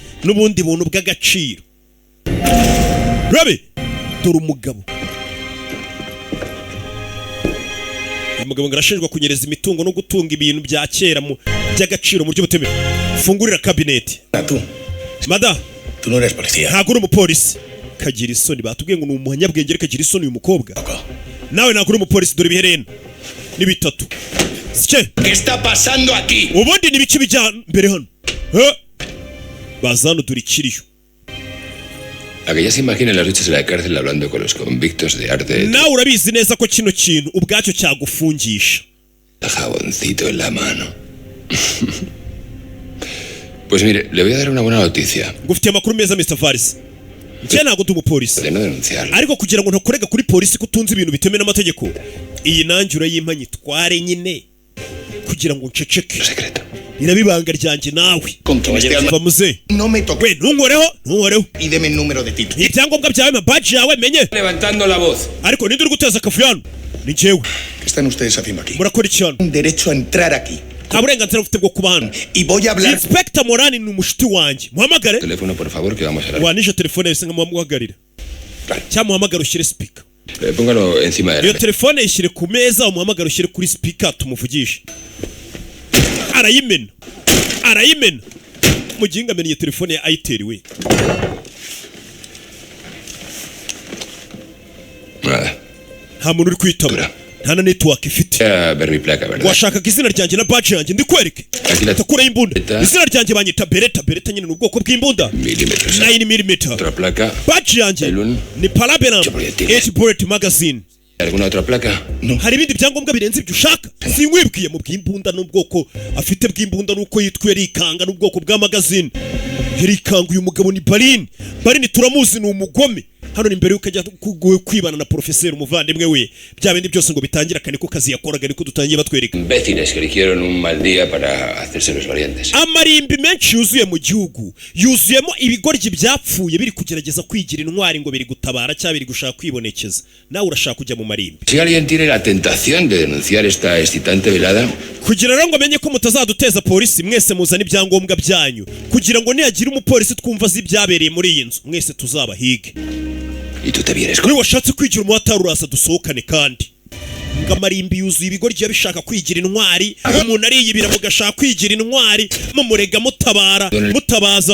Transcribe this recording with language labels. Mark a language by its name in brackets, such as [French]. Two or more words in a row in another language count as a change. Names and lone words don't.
[Kinyarwanda] n'ubundi buntu bw'agaciro. Rabe dore umugabo ngarashinjwa kunyereza imitungo no gutunga ibintu bya kera mu by'agaciro mu buryo butemewe. Fungurira cabinet. Mada, [Spanish] tu no eres policía. [Kinyarwanda] Ntabwo uri umupolisi. Kagira isoni batubwiye ngo ni umuhanyabwenge kagira isoni uyu mukobwa. Nawe ntabwo uri umupolisi dore biherena. Ni bitatu. Sike. [Spanish] ¿Qué está pasando aquí? [Kinyarwanda] Ubundi ni biki bijya mbere hano. Bazano dore ikiriyo. [Spanish] A que ya se imagina las luchas en la cárcel hablando con los convictos de arte. [Kinyarwanda] Nawe urabizi neza ko kino kintu ubwacyo cyagufungisha. [Spanish] Jaboncito en la mano. Pues mire, le voy a dar una buena noticia. [Kinyarwanda] Ngufitiye amakuru meza Mr. Faris. Njye ntabwo ndi umupolisi. [Spanish] De no denunciarlo. [Kinyarwanda] Ariko kugira ngo ntakorega kuri polisi kutunze ibintu bitemewe n'amategeko. Iyi nanjye urayimpanyi tware nyine kugira ngo nceceke. [Spanish] Secreto. [Kinyarwanda] Irabibanga ryanjye nawe. Bamuze. [Spanish] No me toque. [Kinyarwanda] We ntunkoreho. [Spanish] Y deme el número de título. [Kinyarwanda] Ibyangombwa byawe mabaji yawe menye. [Spanish] Levantando la voz. [Kinyarwanda] Ariko ninde uri guteza akafuyano? Ni jewe. [Spanish] ¿Qué están ustedes haciendo aquí? [Kinyarwanda] Murakora iki hano? [Spanish] Un derecho a entrar aquí. [Kinyarwanda] Nta burenganzira bufite bwo kuba hano. [Spanish] Y voy a hablar. [Kinyarwanda] Inspector Morani ni umushuti wanjye. Muhamagare. [Spanish] Teléfono por favor que vamos a hablar. [Kinyarwanda] Wanisha telefone yose nkamuhagarira. Cyangwa muhamagara ushyire speaker. [Spanish] Póngalo encima de la [Kinyarwanda] Iyo [Spanish] mesa. [Kinyarwanda] telefone yishyire ku meza umuhamagara ushyire kuri speaker tumuvugishe. Arayimena. Muginga amenya telefone ya Itel we. [Spanish] Nada. [Kinyarwanda] Nta muntu uri kwitaba. Nta na network ifite. [Spanish] Ya ver mi placa, ¿verdad? [Kinyarwanda] Washaka izina ryanjye na badge yanjye ndikwereke. Takura imbunda. Izina ryanjye banyita Beretta nyine n'ubwoko bw'imbunda. 9mm. [Spanish] Otra placa. [Kinyarwanda] Badge yanjye ni Palaberam 8 [English] bullet magazine. [Spanish] ¿Alguna otra placa? No. [Kinyarwanda] Hari ibindi byangombwa birenze ibyo ushaka. Sinkwibwiye mu bw'imbunda n'ubwoko afite bw'imbunda nuko yitwa Rikanga n'ubwoko bwa magazine. Rikanga uyu mugabo ni Barini turamuzi ni umugome. Hano ni mbere yuko ajya kwibana na professeur umuvandimwe we. Bya bindi byose ngo bitangira kane ko kazi yakoraga niko dutangiye batwereka. [Spanish] Imbéciles que eligieron un mal día para hacerse los valientes. [Kinyarwanda] Amarimbi menshi yuzuye mu gihugu. Yuzuyemo ibigoryi byapfuye biri kugerageza kwigira intwari ngo biri gutabara cyangwa biri gushaka kwibonekeza. Nawe urashaka kujya mu marimbi. [Spanish] Si alguien tiene la tentación de denunciar esta excitante velada, [Kinyarwanda] kugira rero ngo menye ko mutazaduteza polisi mwese muzana ibyangombwa byanyu kugira ngo niyagira umupolisi twumva z'ibyabereye muri iyi nzu mwese tuzabahige. [Spanish] y tú te vienes con... [Kinyarwanda] Niba washatse kwigira umuhatari uraza dusohokane kandi. Ngo amarimbi yuzuye ibigoryi yabishaka kwigira intwari. Umuntu ariyibira mugashaka kwigira intwari mumurega mutabaza.